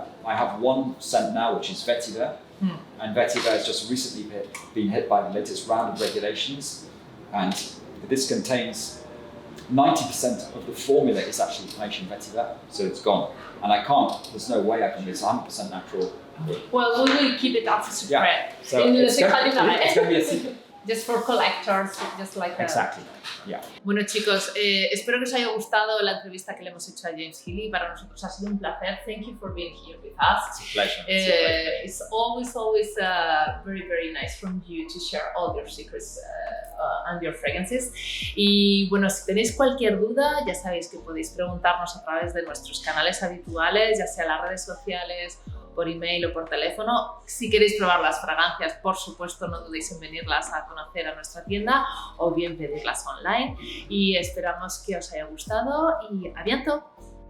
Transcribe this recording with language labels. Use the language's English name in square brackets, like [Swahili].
[English] I have one scent now, which is vetiver, and vetiver has just recently been hit by the latest round of regulations, and this contains 90% of the formula is actually Haitian vetiver, so it's gone. And I can't, there's no way I can do it's 100% natural. Well, we will keep it as a secret. Yeah. So it's going to be a secret. Just for collectors, just like Exactly. Yeah. [Spanish] Bueno, chicos, espero que os haya gustado la entrevista que le hemos hecho a James Heeley. Para nosotros ha sido un placer. [English] Thank you for being here with us. It's a pleasure. It's always very, very nice from you to share all your secrets and your fragrances. [Spanish] Y bueno, si tenéis cualquier duda, ya sabéis que podéis preguntarnos a través de nuestros canales habituales, ya sea las redes sociales, por email o por teléfono. Si queréis probar las fragancias, por supuesto, no dudéis en venirlas a conocer a nuestra tienda o bien pedirlas online. Y esperamos que os haya gustado y [French] a bientôt.